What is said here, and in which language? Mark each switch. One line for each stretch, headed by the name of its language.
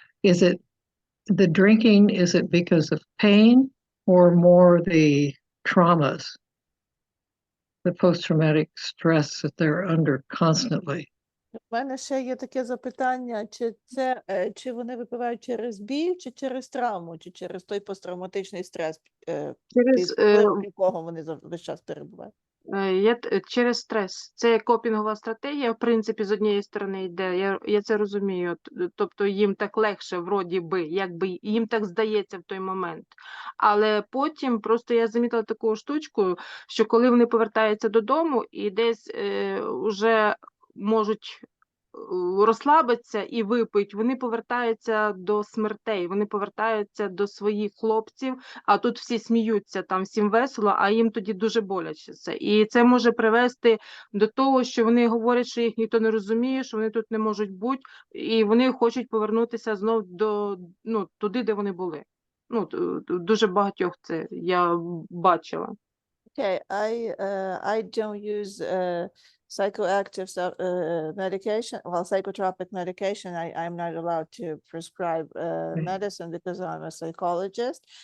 English: Is it the drinking, is it because of pain or more the traumas, the post-traumatic stress that they're under constantly?
Ukrainian: У мене ще є таке запитання, чи вони випивають через біль, чи через травму, чи через той посттравматичний стрес, під впливом якого вони весь час перебувають? Через стрес. Це копінгова стратегія, в принципі, з однієї сторони йде, я це розумію, тобто їм так легше, вроді би, якби їм так здається в той момент. Але потім просто я замітила таку штучку, що коли вони повертаються додому і десь вже можуть розслабиться і випить, вони повертаються до смертей, вони повертаються до своїх хлопців, а тут всі сміються, там всім весело, а їм тоді дуже боляче це. І це може привести до того, що вони говорять, що їх ніхто не розуміє, що вони тут не можуть бути, і вони хочуть повернутися знов до, ну, туди, де вони були. Ну, дуже багатьох це я бачила.
English: Okay, I don't use psychoactive medication. Well, psychotropic medication. I'm not allowed to prescribe medicine because I'm a psychologist.